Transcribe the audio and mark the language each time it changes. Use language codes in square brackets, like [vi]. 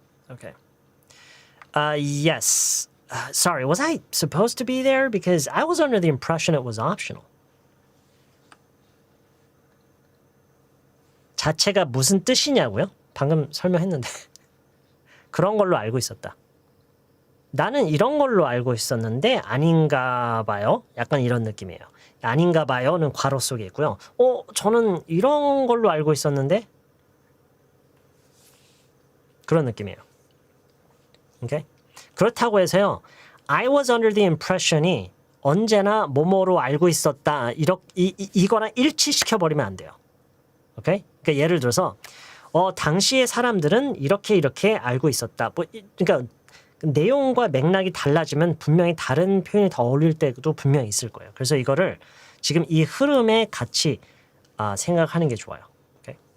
[en] Okay. Yes. Sorry, was I supposed to be there? Because I was under the impression it was optional. [ko] 자체가 무슨 뜻이냐고요? 방금 설명했는데. 그런 걸로 알고 있었다. 나는 이런 걸로 알고 있었는데 아닌가 봐요. 약간 이런 느낌이에요. 아닌가 봐요는 괄호 속에 있고요. 저는 이런 걸로 알고 있었는데 그런 느낌이에요. 오케이? 그렇다고 해서요. [en] I was under the impression [ko] 이 언제나 뭐뭐로 알고 있었다. 이거랑 일치시켜 버리면 안 돼요. 오케이? 그러니까 예를 들어서 당시의 사람들은 이렇게 알고 있었다. 그러니까 내용과 맥락이 달라지면 분명히 다른 표현이 더 어울릴 때도 분명히 있을 거예요. 그래서 이거를 지금 이 흐름에 같이 생각하는 게 좋아요. 오케이?